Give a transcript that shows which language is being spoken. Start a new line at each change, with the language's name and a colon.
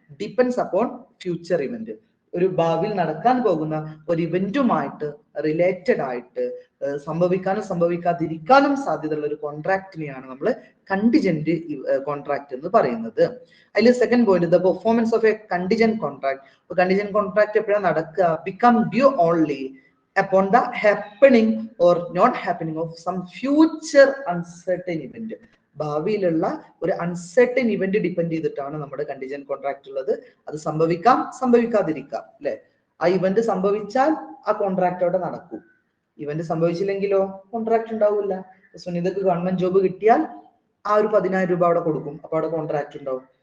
English: Depends upon future event.
Malayalam: ഒരു ഭാവിയിൽ നടക്കാൻ പോകുന്ന ഒരു ഇവന്റുമായിട്ട് റിലേറ്റഡ് ആയിട്ട് സംഭവിക്കാനും സംഭവിക്കാതിരിക്കാനും സാധ്യതയുള്ള ഒരു കോൺട്രാക്റ്റിനെയാണ് നമ്മൾ കണ്ടിജന്റ് കോൺട്രാക്ട് എന്ന് പറയുന്നത്. അതിൽ second point,
English: The performance of a contingent contract.
Malayalam: Contingent contract എപ്പോഴാണ് നടക്കുക?
English: Become due only upon the happening or not happening of some future uncertain event.
Malayalam: ഭാവിയിലുള്ള ഒരു അൺസർട്ടൻ ഇവന്റ് ഡിപ്പെൻഡ് ചെയ്തിട്ടാണ് നമ്മുടെ കണ്ടിജന്റ് കോൺട്രാക്ട് ഉള്ളത്. അത് സംഭവിക്കാം സംഭവിക്കാതിരിക്കാം അല്ലെ? ആ ഇവന്റ് സംഭവിച്ചാൽ ആ കോൺട്രാക്ട് അവിടെ നടക്കും. ഇവന്റ് സംഭവിച്ചില്ലെങ്കിലോ കോൺട്രാക്ട് ഉണ്ടാവില്ല. സുനിതക്ക് ഗവൺമെന്റ് ജോബ് കിട്ടിയാൽ ആ ഒരു 10,000 രൂപ അവിടെ കൊടുക്കും, അപ്പൊ അവിടെ കോൺട്രാക്ട് ഉണ്ടാവും.